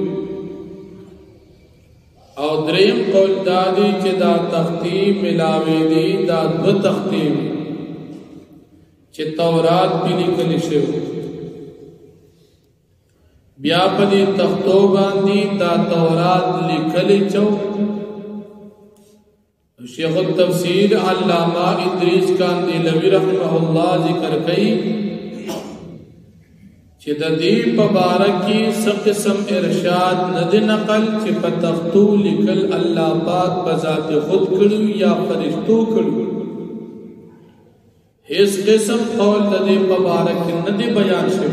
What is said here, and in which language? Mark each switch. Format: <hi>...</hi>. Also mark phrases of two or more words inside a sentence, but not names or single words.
<ps>او دریم قول دادی چې دا تختې ملاوېدي دا 2 تختې وي چې تورات په لیکل شوی. بیا په دې تختو باندې دا تورات لیکل چو. شیخ التفسیر علامہ ادریس کاندیلوی</ps> <ar>رحمہ اللہ</ar> <ps>ذکر کئی چې د دې په باره کې څه قسم ارشاد نه دی نقل چې په تختو لیکل الله پاک بذات خود کړو یا فرشتو کړو. هیڅ قسم قول د دې په باره کې نه دی بیان شوی.</ps>